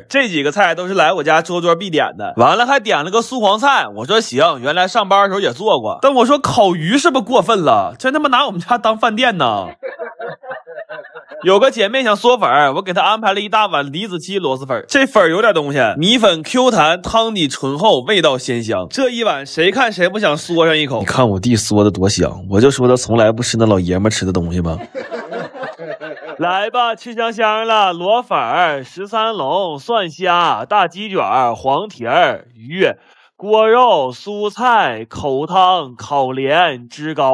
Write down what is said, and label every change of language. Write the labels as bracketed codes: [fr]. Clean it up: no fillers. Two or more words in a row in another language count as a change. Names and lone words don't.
[zh] 這幾個菜都是來我家桌桌必點的。完了還點了個素黃菜，我說行，原來上班的時候也做過。但我說烤魚是不是過分了？真他媽拿我們家當飯店呢？有個姐妹想嗦粉，我給她安排了一大碗李子柒螺螄粉。這粉有點東西，米粉 Q 彈，湯底醇厚，味道鮮香。這一碗誰看誰不想嗦上一口？你看我弟嗦的多香，我就說他從來不吃那老爺們吃的東西嗎？來吧，吃香香了，螺粉、13龍、蒜蝦、大雞卷、黃蹄兒、魚、鍋肉、蔬菜、口湯、烤蓮、汁糕。